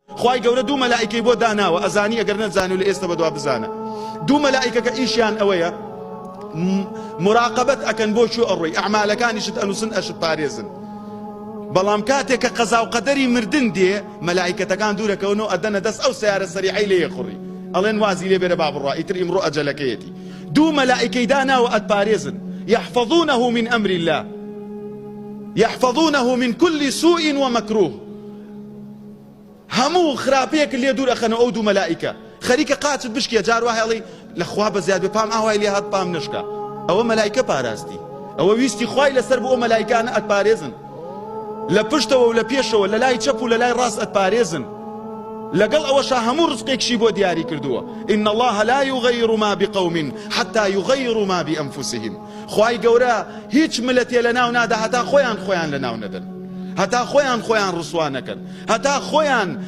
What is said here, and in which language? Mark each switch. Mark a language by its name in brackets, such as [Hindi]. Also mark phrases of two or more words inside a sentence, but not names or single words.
[Central Kurdish] خوای گەورە دوو مەلائیکەی بۆ داناوە ئەزانی ئەگەر نەزانی و لە ئێستا بەدوا بزانە دوو مەلائیکە کە ئیشیان ئەوەیە مراقبەت ئەکەن بۆ چوو ئەڕۆی ئەعمالەکانیشت ئەنووسن ئەشت پارێزن بەڵام کاتێک کە قەزا و قەدەری مردن دێ مەلائیکەتەکان دوورەکەونەوە ئەدەنە دەست ئەو سیارە سەریعەی لێ یەخوڕی ئەڵێن وازی لێ بێرە با بڕوا ئیتر ئیمڕۆ ئەجەلەکەیەتی دوو مەلائیکەی داناوە ئەتپارێزن [Arabic] يحفظونه من أمر الله يحفظونه من كل سوء ومكروه [Central Kurdish] همو خراپەیەک لێ دوور ئەخەنەوە ئەو دوو مەلائیکە خەریکە قاچت بشکێ جار وای هەڵی لەخوا بەزیاد بێ پام ئاوای لێ هات پام نشکە ئەوە مەلائیکە پاراستی ئەوە ویستی خوای لەسەر بۆ ئەو مەلائیکانە ئەتپارێزن لە پشتەوە و لە پێشەوە لە لای چەپ و لە لای ڕاست ئەتپارێزن لەگەڵ ئەوەشا هەموو ڕزقێکشی بۆ دیاری کردووە [Arabic] إن الله لا يغير ما بقوم حتى يغيروا ما بأنفسهم [Central Kurdish] خوای گەورە هیچ ملەتێ لە ناو نادا هەتا خۆیان لە ناو نەدەن هەتا خۆیان ڕسوا نەکەن هەتا خۆیان